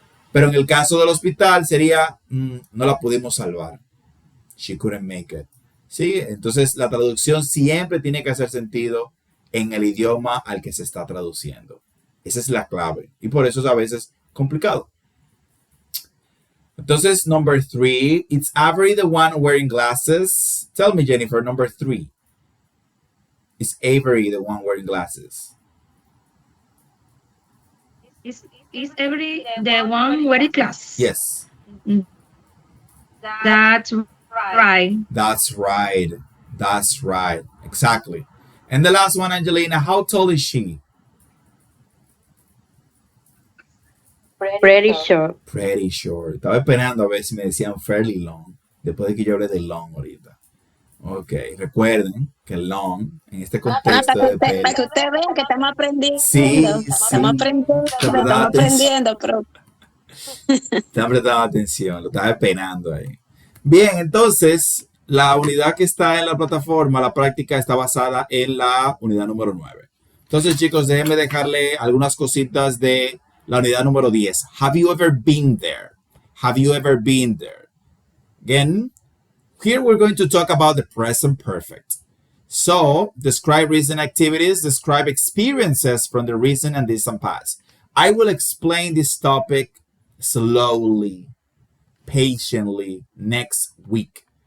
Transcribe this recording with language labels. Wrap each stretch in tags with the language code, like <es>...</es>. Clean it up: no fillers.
<es>Pero en el caso del hospital sería, no la pudimos salvar.</es> <en>She couldn't make it.</en> <es>¿Sí? Entonces, la traducción siempre tiene que hacer sentido en el idioma al que se está traduciendo. Esa es la clave. Y por eso es a veces complicado. Entonces,</es> <en>number 3, it's Avery the one wearing glasses. Tell me, Jennifer, number 3. Is Avery the one wearing glasses? Is every the one wearing class? Yes. That's right. That's right. That's right. Exactly. And the last one, Angelina, how tall is she? Pretty short. Pretty short.</en> <es>Estaba esperando a ver si me decían</es> <en>fairly long.</en> <es>Después de que yo hablé de long ahorita. Ok, recuerden que long en este contexto de Para que usted vea que estamos aprendiendo. Sí, Estamos aprendiendo, pero Están prestando atención, lo estaba esperando ahí. Bien, entonces, la unidad que está en la plataforma, la práctica está basada en la unidad número 9. Entonces, chicos, déjenme dejarle algunas cositas de la unidad número 10.</es> <en>Have you ever been there? Have you ever been there? Again, here we're going to talk about the present perfect. So, describe recent activities, describe experiences from the recent and distant past. I will explain this topic slowly, patiently next week.</en>